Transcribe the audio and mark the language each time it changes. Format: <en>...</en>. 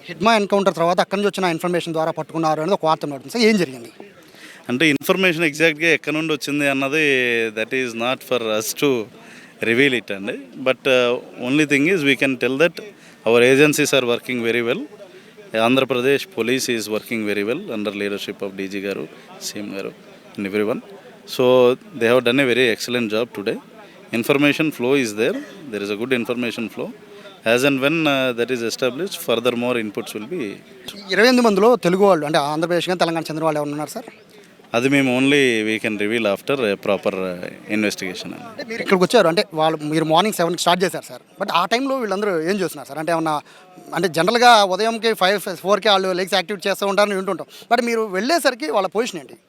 <te>Hidma encounter తర్వాత అక్కడి నుంచి వచ్చిన ఇన్ఫర్మేషన్ ద్వారా పట్టుకున్నారు అనేది ఒక వార్త నడుతుంది. సార్ ఏం జరిగింది అంటే ఇన్ఫర్మేషన్ ఎగ్జాక్ట్గా ఎక్కడి నుండి వచ్చింది అన్నది</te> <en>That is not for us to reveal it అండి. But only thing is we can tell that our agencies are working very well. Andhra Pradesh police is working very well under leadership of DG garu, CM garu and everyone. So they have done a very excellent job today. Information flow is there. There is a good information flow. As and when that is established, further more inputs will be.</en> <te>28 మందిలో తెలుగు వాళ్ళు అంటే ఆంధ్రప్రదేశ్ కానీ తెలంగాణ చెందిన వాళ్ళు ఎవరు ఉన్నారు sir?</te> <en>అది మేము only we can reveal after proper investigation అండి.</en> <te>అంటే మీరు ఇక్కడికి వచ్చారు అంటే మీరు మార్నింగ్ 7కి స్టార్ట్ చేశారు సార్, బట్ ఆ టైంలో వీళ్ళందరూ ఏం చేస్తున్నారు సార్? అంటే ఏమన్నా అంటే జనరల్గా ఉదయంకి 4కి వాళ్ళు లెగ్స్ యాక్టివేట్ చేస్తూ ఉంటారని వింటుంటాం, బట్ మీరు వెళ్ళేసరికి వాళ్ళ పొజిషన్ ఏంటి?</te>